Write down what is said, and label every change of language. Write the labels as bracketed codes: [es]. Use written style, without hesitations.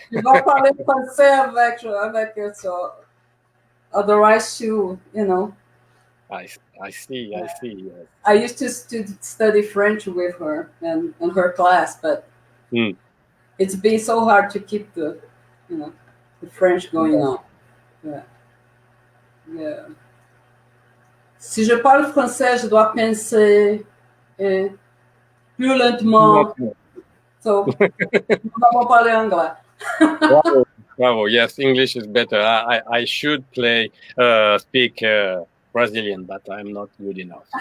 [fr] Je vais parler français avec [en] so, otherwise I see. Yes. I used to study French with her and her class, but it's been so hard to keep the French going on. Yeah. [fr] Si je parle français, je dois penser plus lentement. So, nous allons parler anglais. [en] Bravo. Yes, English is better. I should speak Brazilian, but I'm not good enough.